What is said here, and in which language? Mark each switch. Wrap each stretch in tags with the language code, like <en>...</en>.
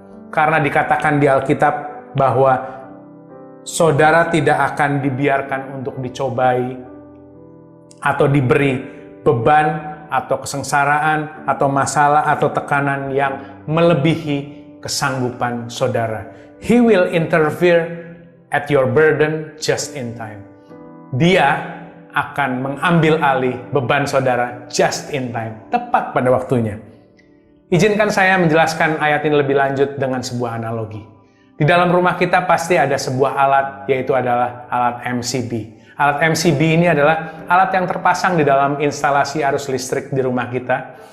<id>Karena dikatakan di Alkitab bahwa saudara tidak akan dibiarkan untuk dicobai atau diberi beban atau kesengsaraan atau masalah atau tekanan yang melebihi kesanggupan saudara.</id> <en>He will interfere at your burden just in time.</en> <id>Dia akan mengambil alih beban saudara</id> <en>just in time,</en> <id>tepat pada waktunya. Izinkan saya menjelaskan ayat ini lebih lanjut dengan sebuah analogi. Di dalam rumah kita pasti ada sebuah alat, yaitu adalah alat MCB. Alat MCB ini adalah alat yang terpasang di dalam instalasi arus listrik di rumah kita.</id>